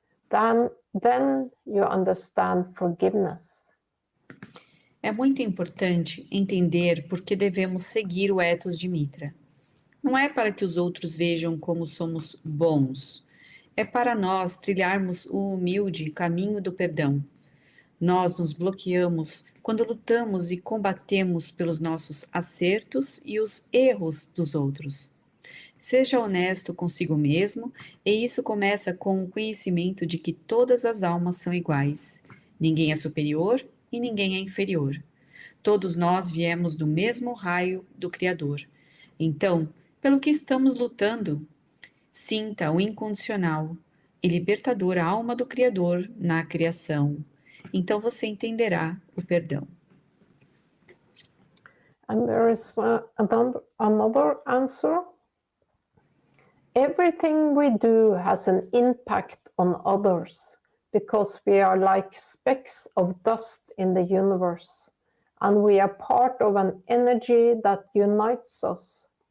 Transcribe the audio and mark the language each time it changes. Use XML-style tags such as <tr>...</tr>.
<en>Then you understand forgiveness.</en> <pt>É muito importante entender por que devemos seguir o ethos de Mitra. Não é para que os outros vejam como somos bons, é para nós trilharmos o humilde caminho do perdão. Nós nos bloqueamos quando lutamos e combatemos pelos nossos acertos e os erros dos outros. Seja honesto consigo mesmo, e isso começa com o conhecimento de que todas as almas são iguais. Ninguém é superior e ninguém é inferior. Todos nós viemos do mesmo raio do Criador. Então, pelo que estamos lutando? Sinta o incondicional e libertador alma do Criador na criação. Então você entenderá o perdão.</pt> <en>And there is another answer. Everything we do has an impact on others because we are like specks of dust in the universe, and we are part of an energy that unites us.</en>